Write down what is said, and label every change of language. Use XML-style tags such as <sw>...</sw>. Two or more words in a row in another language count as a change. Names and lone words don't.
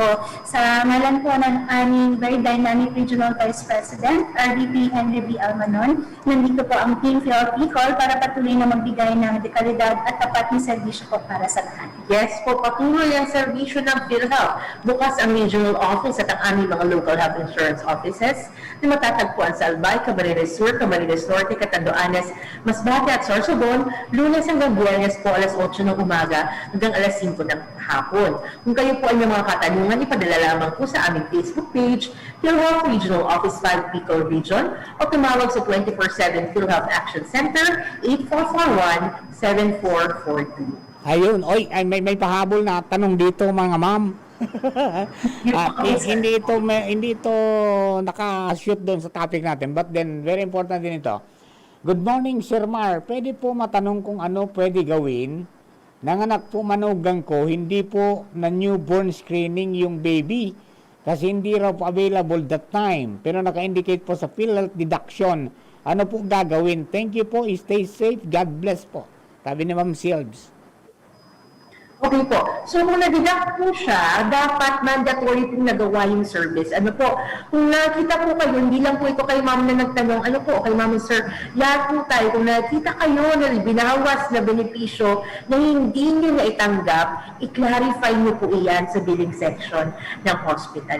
<tl>Sa ngalan po ng aming</tl> <en>very dynamic Regional Vice President,</en> <tl>RVP Henry B. Almanon, nandito po ang Team PhilHealth Bicol para patuloy na magbigay ng dekalidad at tapat na serbisyo po para sa lahat. Yes po, patuloy ang serbisyo ng PhilHealth. Bukas ang regional office at ang aming mga</tl> <en>local health insurance offices</en> <tl>na matatagpuan sa Albay, Camarines Sur, Camarines Norte, Catanduanes, Masbate at Sorsogon, Lunes hanggang Biyernes po alas 8 ng umaga hanggang alas 5 ng hapon. Kung kayo po ay may mga katanungan, ipadala lamang po sa aming</tl> <en>Facebook page,</en> <tl>PhilHealth Regional Office 5 Bicol Region o tumawag sa 24/7 PhilHealth Action Center 8441-7442. Ayun, oy, ay, may pahabol na tanong dito mga ma'am. Hindi ito naka-shoot doon sa topic natin,</tl> <en>but then very important</en> <tl>din ito.</tl> <en>Good morning, Sir Mar.</en> <tl>Pwede po matanong kung ano pwede gawin? Nanganak po manugang ko, hindi po na</tl> <en>newborn screening</en> <tl>yung baby kasi hindi raw po available</tl> <en>that time.</en> <tl>Pero naka-indicate po sa PhilHealth deduction. Ano po gagawin?</tl> <en>Thank you po. Stay safe. God bless po.</en> <tl>Sabi ni Ma'am Silves. Okay po. So, kung na-deduct po siya, dapat mandatory pong nagawa yung service. Ano po, kung nakita po kayo, hindi lang po ito kay ma'am na nagtanong, ano po, kay ma'am sir, lahat po tayo, kung nakita kayo na binawas na benepisyo na hindi nyo na itanggap, i-clarify nyo po iyan sa</tl> <en>billing section</en> <tl>ng hospital.</tl>